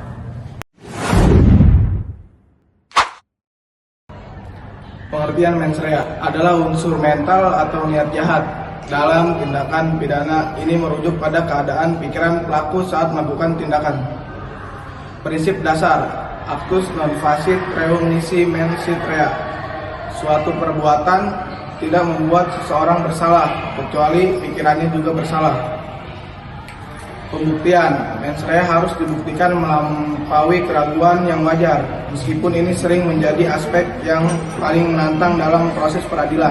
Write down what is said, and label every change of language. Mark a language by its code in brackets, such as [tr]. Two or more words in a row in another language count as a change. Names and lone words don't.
[id] Pengertian [la] mens rea [id] adalah unsur mental atau niat jahat dalam tindakan pidana. Ini merujuk pada keadaan pikiran pelaku saat melakukan tindakan. Prinsip dasar [la] actus non facit reum nisi mens rea. [id] Suatu perbuatan tidak membuat seseorang bersalah, kecuali pikirannya juga bersalah. Pembuktian, [la] mens rea [id] harus dibuktikan melampaui keraguan yang wajar, meskipun ini sering menjadi aspek yang paling menantang dalam proses peradilan.